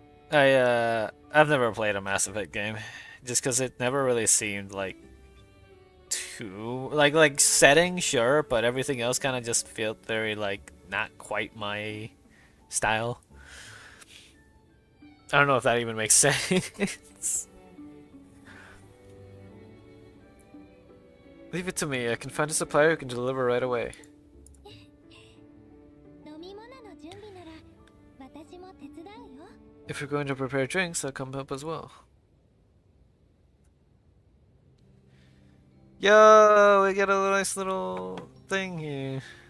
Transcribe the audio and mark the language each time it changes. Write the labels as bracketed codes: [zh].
[en] I've never played a Mass Effect game, just because it never really seemed like too like setting, sure, but everything else kind of just felt very like not quite my style. I don't know if that even makes sense. Leave it to me. I can find a supplier who can deliver right away. [ja] 飲み物の準備なら私も手伝うよ。 [en] If you're going to prepare drinks, I'll come help as well. Yo, we got a nice little thing here.